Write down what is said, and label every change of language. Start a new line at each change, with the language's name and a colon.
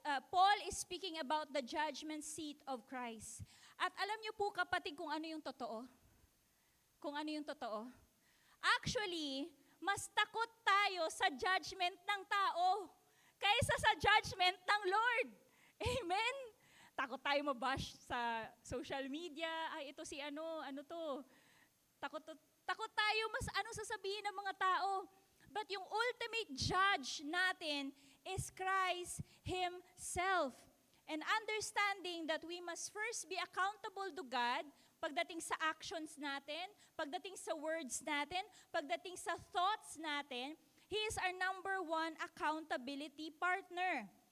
English: Paul is speaking about the judgment seat of Christ.
Filipino: At alam niyo po kapatid kung ano yung totoo? Kung ano yung totoo? Actually, mas takot tayo sa judgment ng tao kaysa sa judgment ng Lord. Amen? Takot tayo mabash sa social media. Ay, ito si ano to. Takot tayo mas sasabihin ng mga tao.
English: But
Filipino: yung
English: ultimate judge natin is Christ Himself. And understanding that we must first be accountable to God
Filipino: pagdating sa actions natin, pagdating sa words natin, pagdating sa thoughts natin,
English: He is our number one accountability partner.